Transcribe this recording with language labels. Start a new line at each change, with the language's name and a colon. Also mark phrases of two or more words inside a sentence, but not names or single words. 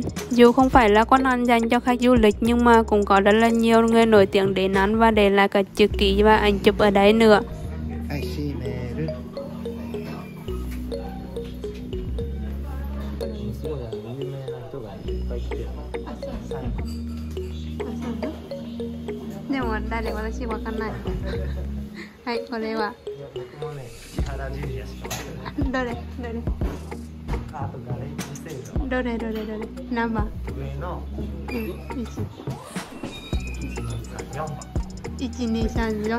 Vietnamese: Dù không phải là quán ăn dành cho khách du lịch nhưng mà cũng có rất là nhiều người nổi tiếng đến ăn và để lại cả chữ ký và ảnh chụp ở đấy nữa. Để mà đây để gọi là わかんない。
Japanese: はい、これは。どれどれ。どれどれどれ。何番？1,2,3,4。